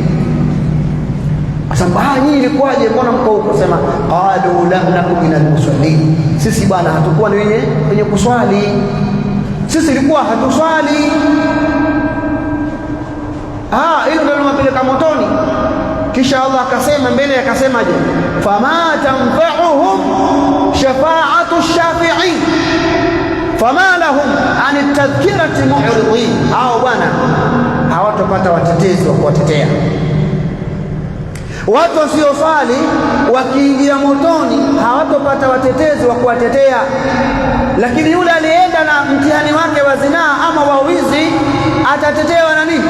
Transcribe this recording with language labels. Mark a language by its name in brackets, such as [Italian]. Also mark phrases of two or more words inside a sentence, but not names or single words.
[Swahili] Asamba nyinyi ilikuwaje, mbona mko huko? Sema [Arabic] قالوا لم نكم من المصلين, [Swahili] sisi bwana hatakuwa ni wenye kuswali, sisi ilikuwa hatuswali. Hilo ndio linapeleka motoni. Kisha Allah akasema mbele, akasemaje? [Arabic] فما تنفعهم شفاعة شافعين فما لهم عن تذكرة معرضين. [Swahili] Hao bwana hawatopata watetezi wa kuwatetea. Watu wasioswali wakiingia motoni hawatopata watetezi wa kuwatetea, lakini yule alienda na mtihani wake wa zinaa ama wa wizi atatetewa na nini?